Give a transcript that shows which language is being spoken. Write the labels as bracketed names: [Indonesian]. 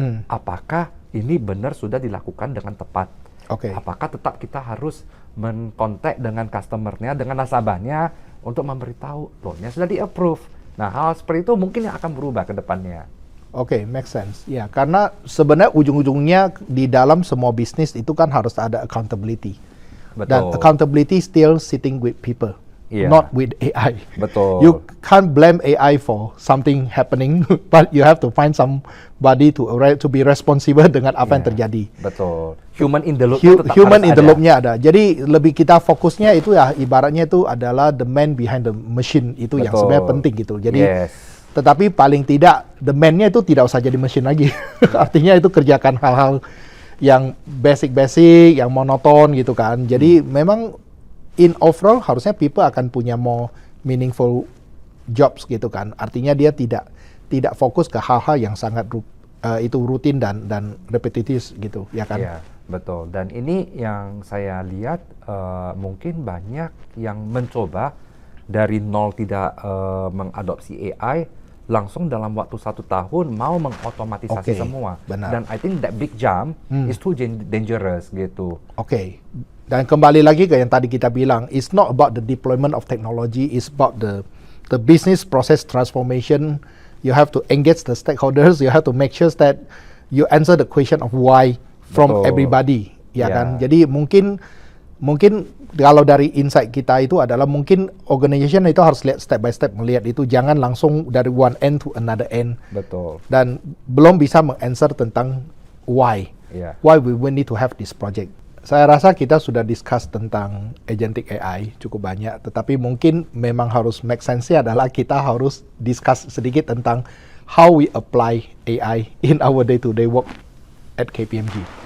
[Indonesian] Apakah ini benar sudah dilakukan dengan tepat? Apakah tetap kita harus menkontak dengan customer-nya, dengan nasabahnya untuk memberitahu loan-nya sudah di-approve. Nah, hal seperti itu mungkin yang akan berubah ke depannya. [English] Make sense. [Indonesian] Ya, karena sebenarnya ujung-ujungnya di dalam semua bisnis itu kan harus ada accountability. Betul. [English] Dan accountability still sitting with people, not with AI. [Indonesian] Betul. [English] You can't blame AI for something happening, but you have to find somebody to be responsible [Indonesian] dengan apa yang terjadi. Betul. [English] Human in the loop. Human in the loop-nya ada. [Indonesian] Jadi lebih kita fokusnya itu ya ibaratnya itu adalah [English] the man behind the machine [Indonesian] itu yang sebenarnya penting gitu. Jadi tetapi paling tidak the man-nya itu tidak usah jadi mesin lagi. Artinya itu kerjakan hal-hal yang basic-basic, yang monoton gitu kan. Jadi memang in overall harusnya people akan punya [English] more meaningful jobs [Indonesian] gitu kan. Artinya dia tidak fokus ke hal-hal yang sangat itu rutin dan repetitif gitu, ya kan? Iya, betul. Dan ini yang saya lihat mungkin banyak yang mencoba dari nol tidak mengadopsi AI, langsung dalam waktu 1 tahun mau mengotomatisasi semua. Benar. [English] Dan I think that big jump is too dangerous gitu. [Indonesian] Dan kembali lagi ke yang tadi kita bilang, [English] it's not about the deployment of technology, it's about the business process transformation. You have to engage the stakeholders, you have to make sure that you answer the question of why from everybody. [Indonesian] ya kan. Jadi mungkin kalau dari insight kita itu adalah mungkin organization itu harus lihat step by step, melihat itu jangan langsung dari [English] one end to another end. [Indonesian] Betul. Dan belum bisa menganswer tentang [English] why we need to have this project. [Indonesian] Saya rasa kita sudah discuss tentang agentic AI cukup banyak, tetapi mungkin memang harus make sense-nya adalah kita harus discuss sedikit tentang [English] how we apply AI in our day-to-day work at KPMG.